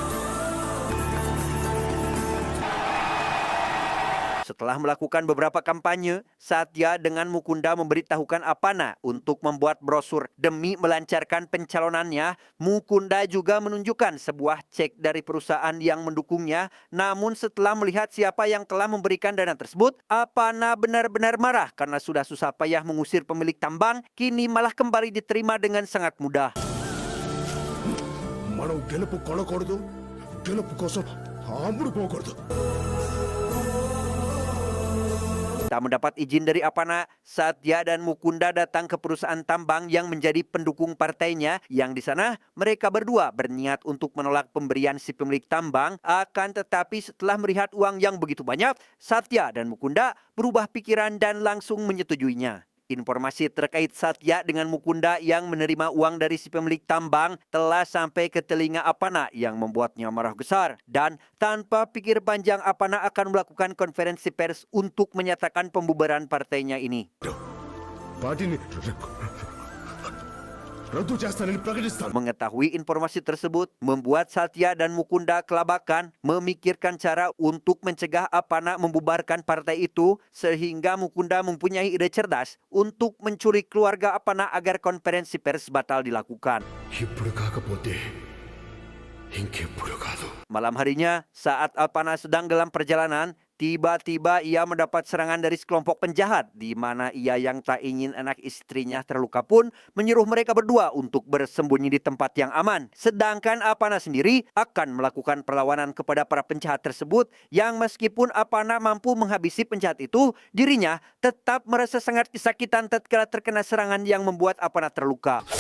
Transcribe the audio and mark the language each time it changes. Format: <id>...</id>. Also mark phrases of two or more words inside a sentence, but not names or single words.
<id>Setelah melakukan beberapa kampanye, Satya dengan Mukunda memberitahukan Apana untuk membuat brosur demi melancarkan pencalonannya. Mukunda juga menunjukkan sebuah cek dari perusahaan yang mendukungnya. Namun setelah melihat siapa yang telah memberikan dana tersebut, Apana benar-benar marah karena sudah susah payah mengusir pemilik tambang, kini malah kembali diterima dengan sangat mudah.</id> <te>మనం గెలుపు కొనకూడదు గెలుపు కోసం ఆముడుపోకూడదు</te> <id>Tak mendapat izin dari Apana, Satya dan Mukunda datang ke perusahaan tambang yang menjadi pendukung partainya, yang di sana mereka berdua berniat untuk menolak pemberian si pemilik tambang. Akan tetapi setelah melihat uang yang begitu banyak, Satya dan Mukunda berubah pikiran dan langsung menyetujuinya. Informasi terkait Satya dengan Mukunda yang menerima uang dari si pemilik tambang telah sampai ke telinga Apana yang membuatnya marah besar. Dan tanpa pikir panjang, Apana akan melakukan konferensi pers untuk menyatakan pembubaran partainya ini.</id> <te>పార్టీని రద్దు చేస్తానని ప్రకటిస్తాను</te> <id>Mengetahui informasi tersebut membuat Satya dan Mukunda kelabakan memikirkan cara untuk mencegah Apana membubarkan partai itu, sehingga Mukunda mempunyai ide cerdas untuk mencuri keluarga Apana agar konferensi pers batal dilakukan.</id> <te>ఇప్పుడు కాకపోతే ఇంకెప్పుడు కాదు</te> <id>Malam harinya, saat Apana sedang dalam perjalanan, tiba-tiba ia mendapat serangan dari sekelompok penjahat, di mana ia yang tak ingin anak istrinya terluka pun menyuruh mereka berdua untuk bersembunyi di tempat yang aman. Sedangkan Apana sendiri akan melakukan perlawanan kepada para penjahat tersebut, yang meskipun Apana mampu menghabisi penjahat itu, dirinya tetap merasa sangat kesakitan tatkala terkena serangan yang membuat Apana terluka.</id>